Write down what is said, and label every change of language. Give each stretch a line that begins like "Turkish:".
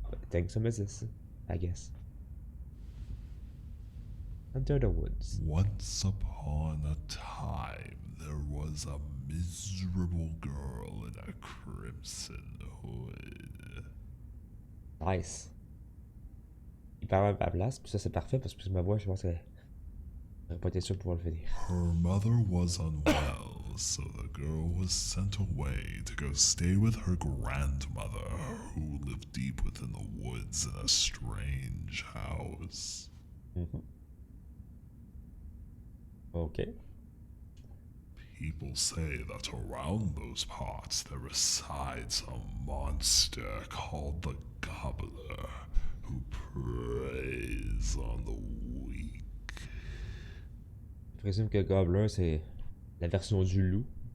English: Thank some assists, I guess. Enter the woods. Once upon a time, there was a miserable girl in a crimson hood. Nice.
French: Il parle à ma place, puis ça c'est parfait parce que ma voix, je pense que j'aurais pas été sûr de pouvoir le finir.
English: Her mother was unwell, so the girl was sent away to go stay with her grandmother, who lived deep within the woods in a strange house. Okay. People say that around those parts there resides a monster called the Gobbler, who preys on the weak.
French: Je présume que Gobbler c'est la version du loup.